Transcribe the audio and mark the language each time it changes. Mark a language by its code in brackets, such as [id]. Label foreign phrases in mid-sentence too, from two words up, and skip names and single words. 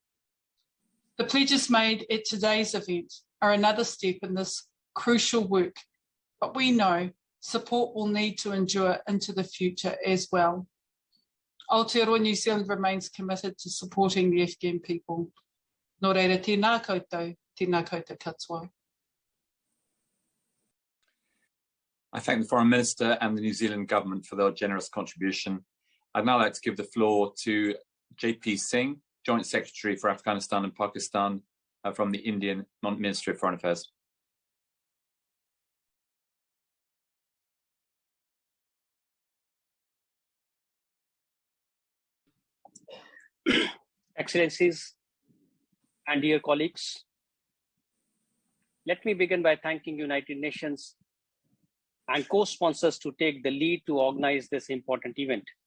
[en] The pledges made at today's event are another step in this crucial work, but we know support will need to endure into the future as well. Aotearoa New Zealand remains committed to supporting the Afghan people. [mi] Nō reira, tēnā koutou katoa. [en] I thank the Foreign Minister and the New Zealand Government for their generous contribution. I'd now like to give the floor to JP Singh, Joint Secretary for Afghanistan and Pakistan from the Indian Ministry of Foreign Affairs. Excellencies and dear colleagues, let me begin by thanking United Nations and co-sponsors to take the lead to organize this important event.